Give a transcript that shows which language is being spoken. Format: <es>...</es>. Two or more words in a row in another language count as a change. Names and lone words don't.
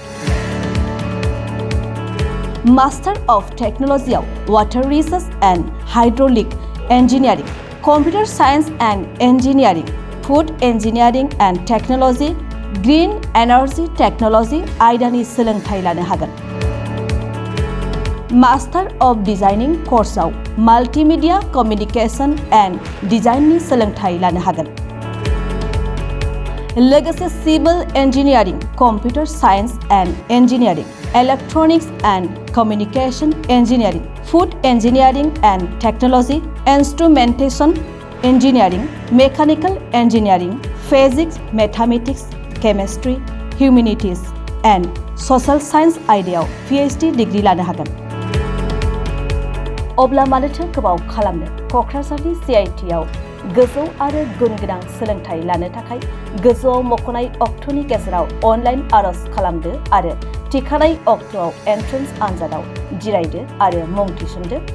<en>Master of Technologyआव Water Research and Hydraulic Engineering, Computer Science and Engineering, Food Engineering and Technology, Green Energy Technology</en> <brx>आयदानि सोलोंथाइ लानो हागोन।</brx> <en>Master of Designing courseआव Multimedia Communication and Designनि</en> <brx>सोलोंथाइ लानो हागोन।</brx> <en>लोगोसे Civil Engineering, Computer Science and Engineering, Electronics and Communication Engineering, Food Engineering and Technology, Instrumentation Engineering, Mechanical Engineering, Physics, Mathematics, Chemistry, Humanities and Social Science</en> <brx>आयदायाव PhD डिग्री लानो हागोन। अब्ला मानोथो गोबाव खालामनो क'क्राझारनि CIT आव गोजौ आरो गुन गोनां सोलोंथाइ लानो थाखाय गोजौआव मख'नाय अक्ट'नि गेजेराव अनलाइन आर'ज खालामदो आरो थिखानाय अक्ट'आव एन्ट्रेन्स आनजादाव जिरायदो आरो मुं थिसनदो।</brx>